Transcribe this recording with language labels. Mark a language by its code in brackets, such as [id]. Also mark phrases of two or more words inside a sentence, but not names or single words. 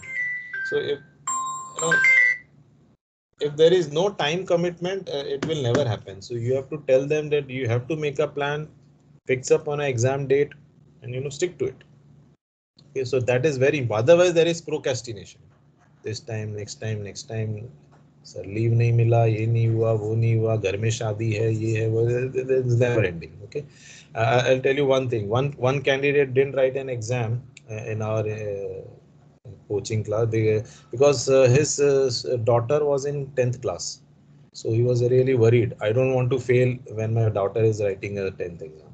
[en] So if there is no time commitment, it will never happen. So you have to tell them that you have to make a plan, fix up on an exam date, and stick to it. Okay, so that is very, otherwise there is procrastination. This time, next time, sir leave [hi] नहीं मिला, ये नहीं हुआ, वो नहीं हुआ, घर में शादी है, ये है, [en] wo, it's never ending. Okay, I'll tell you one thing. One candidate didn't write an exam in our coaching class because his daughter was in 10th class. So he was really worried. I don't want to fail when my daughter is writing a 10th exam.